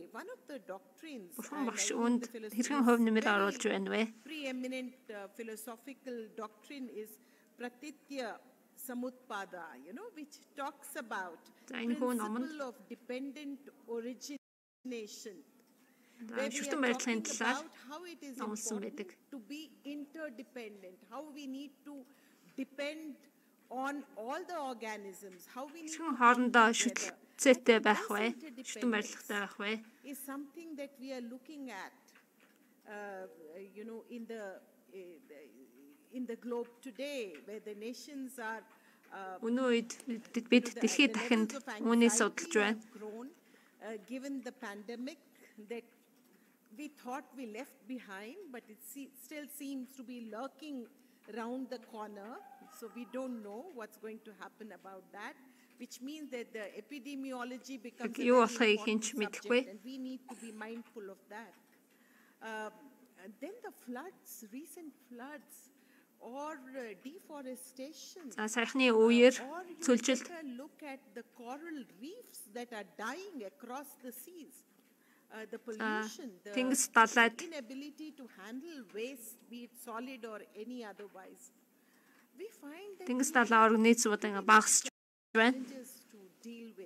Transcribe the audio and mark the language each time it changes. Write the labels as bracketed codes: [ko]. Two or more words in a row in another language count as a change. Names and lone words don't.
[en] One of the doctrines, preeminent philosophical doctrine is Pratitya Samutpada, which talks about principle of dependent origination. Where we are talking about how it is important to be interdependent, how we need to depend on all the organisms, how we need to [mn] хоорондоо шүтэлцээтэй байх вэ? Шүтэн барилгатай байх вэ? [en] Is something that we are looking at, in the globe today, where the nations are [mn] өнөө үед бид дэлхийд дахинд үүнийг судалж байна. [en] Given the pandemic that we thought we left behind, but it still seems to be lurking around the corner. So we don't know what's going to happen about that, which means that the epidemiology becomes a very important subject, and we need to be mindful of that. And then the floods, recent floods, or deforestation, [mn] саяхны үеэр цөлжилт. [en] Look at the coral reefs that are dying across the seas. The pollution, the inability to handle waste, be it solid or any otherwise. We find that challenges to deal with.